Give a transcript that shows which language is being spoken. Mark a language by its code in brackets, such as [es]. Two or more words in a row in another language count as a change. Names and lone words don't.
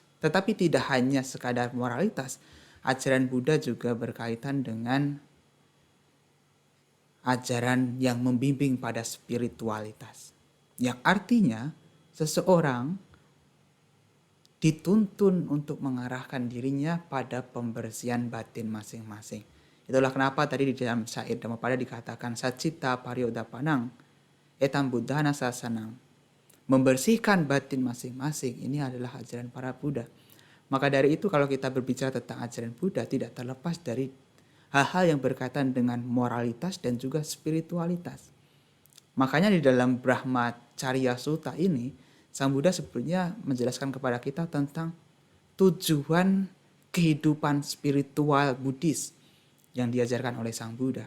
[id] Tetapi tidak hanya sekadar moralitas, ajaran Buddha juga berkaitan dengan ajaran yang membimbing pada spiritualitas. Yang artinya seseorang dituntun untuk mengarahkan dirinya pada pembersihan batin masing-masing. Itulah kenapa tadi di dalam syair Dhammapada dikatakan [pi] Sacita paryoda panang etam buddhana sasanang. [id] Membersihkan batin masing-masing ini adalah ajaran para Buddha. Maka dari itu kalau kita berbicara tentang ajaran Buddha tidak terlepas dari hal-hal yang berkaitan dengan moralitas dan juga spiritualitas. Makanya di dalam Brahmacharya Sutta ini Sang Buddha sebenarnya menjelaskan kepada kita tentang tujuan kehidupan spiritual Buddhis yang diajarkan oleh Sang Buddha.